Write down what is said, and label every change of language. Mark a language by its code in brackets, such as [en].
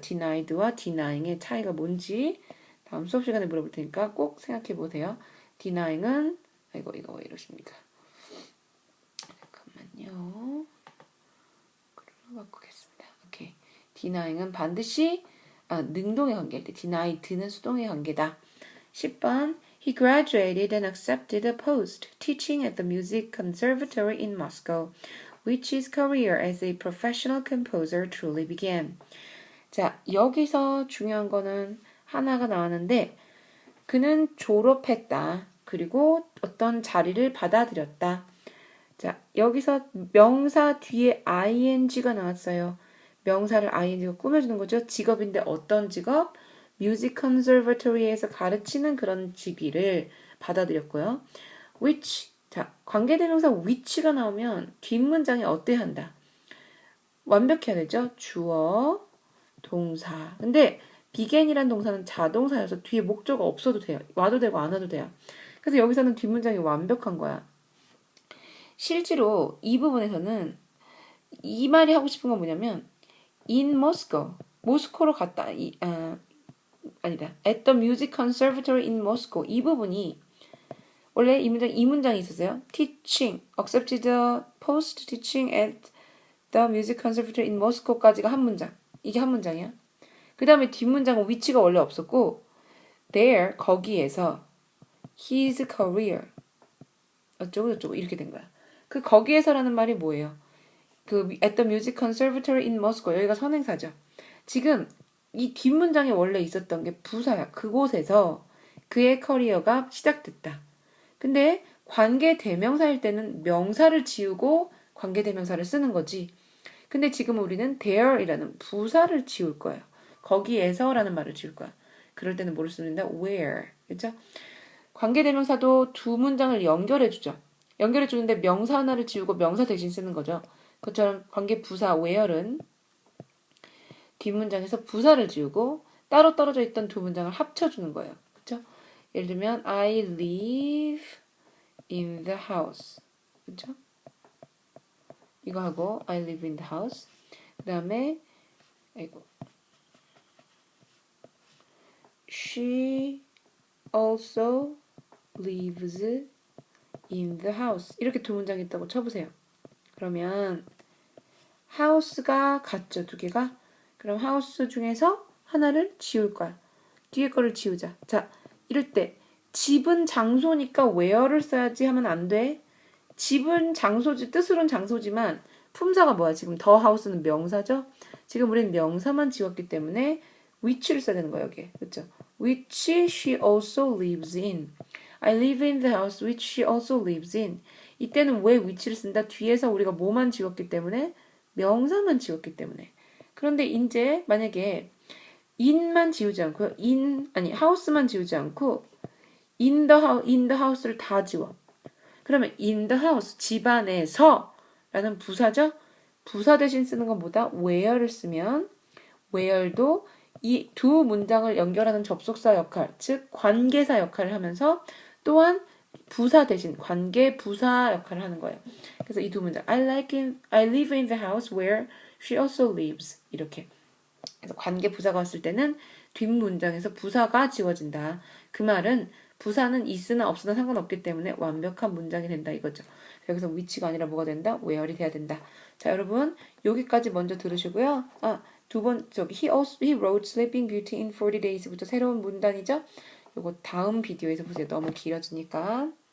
[ko] denied와 denying의 차이가 뭔지 다음 수업 시간에 물어볼 테니까 꼭 생각해 보세요. denying은 이거 왜 이러십니까? 잠깐만요. 글로 바꾸겠습니다. 오케이. denying은 반드시 능동의 관계일 때 denied는 수동의 관계다. [en] 10번 He graduated and accepted a post teaching at the Music Conservatory in Moscow, which his career as a professional composer truly began. [ko] 자, 여기서 중요한 거는 하나가 나왔는데 그는 졸업했다. 그리고 어떤 자리를 받아들였다. 자, 여기서 명사 뒤에 ing가 나왔어요. 명사를 ing가 꾸며주는 거죠. 직업인데 어떤 직업? 뮤직 컨서버토리에서 가르치는 그런 직위를 받아들였고요. which, 자, 관계대명사 which가 나오면 뒷문장이 어때야 한다? 완벽해야 되죠. 주어, 동사. 근데 began이란 동사는 자동사여서 뒤에 목적어 없어도 돼요. 와도 되고 안 와도 돼요. 그래서 여기서는 뒷문장이 완벽한 거야. 실제로 이 부분에서는 이 말이 하고 싶은 건 뭐냐면 in Moscow, 모스코로 갔다. 아니다. [en] At the Music Conservatory in Moscow. [ko] 이 부분이 원래 이 문장이 있었어요. [en] Teaching, accepted the post teaching at the Music Conservatory in Moscow까지가 [ko] 한 문장. 이게 한 문장이야. 그 다음에 뒷문장은 which가 원래 없었고 there, 거기에서 his career 어쩌고 이렇게 된 거야. 그 거기에서라는 말이 뭐예요? 그 at the Music Conservatory in Moscow 여기가 선행사죠. 지금 이 뒷문장에 원래 있었던 게 부사야. 그곳에서 그의 커리어가 시작됐다. 근데 관계 대명사일 때는 명사를 지우고 관계 대명사를 쓰는 거지. 근데 지금 우리는 there이라는 부사를 지울 거예요. 거기에서라는 말을 지울 거야. 그럴 때는 뭐를 쓰는다? where. 그렇죠? 관계 대명사도 두 문장을 연결해 주죠. 연결해 주는데 명사 하나를 지우고 명사 대신 쓰는 거죠. 그처럼 관계 부사 where은 뒷문장에서 부사를 지우고 따로 떨어져 있던 두 문장을 합쳐주는 거예요. 그렇죠? [en] 예를 들면 I live in the house. [ko] 그렇죠? 이거 하고 [en] I live in the house. [ko] 그 다음에 [en] she also lives in the house. [ko] 이렇게 두 문장이 있다고 쳐보세요. 그러면 house가 같죠, 두 개가? 그럼 house 중에서 하나를 지울 거야. 뒤에 거를 지우자. 자, 이럴 때 집은 장소니까 where를 써야지 하면 안 돼. 집은 장소지, 뜻으로는 장소지만 품사가 뭐야? 지금 the house는 명사죠? 지금 우리는 명사만 지웠기 때문에 which를 써야 되는 거야, 여기. 그렇죠? [en] which she also lives in. I live in the house which she also lives in. [ko] 이때는 왜 which를 쓴다? 뒤에서 우리가 뭐만 지웠기 때문에 명사만 지웠기 때문에. 그런데 이제 만약에 in만 지우지 않고 house만 지우지 않고 in the house를 다 지워. 그러면 in the house 집 안에서 라는 부사죠. 부사 대신 쓰는 건 뭐다? where를 쓰면 where도 이 두 문장을 연결하는 접속사 역할, 즉 관계사 역할을 하면서 또한 부사 대신 관계 부사 역할을 하는 거예요. 그래서 이 두 문장 [en] I live in the house where she also lives [ko] 이렇게. 그래서 관계 부사가 왔을 때는 뒷문장에서 부사가 지워진다. 그 말은 부사는 있으나 없으나 상관없기 때문에 완벽한 문장이 된다 이거죠. 여기서 which가 아니라 뭐가 된다? where이 돼야 된다. 자, 여러분 여기까지 먼저 들으시고요. [en] he wrote Sleeping Beauty in 40 days [ko] 부터 새로운 문단이죠. 요거 다음 비디오에서 보세요. 너무 길어지니까.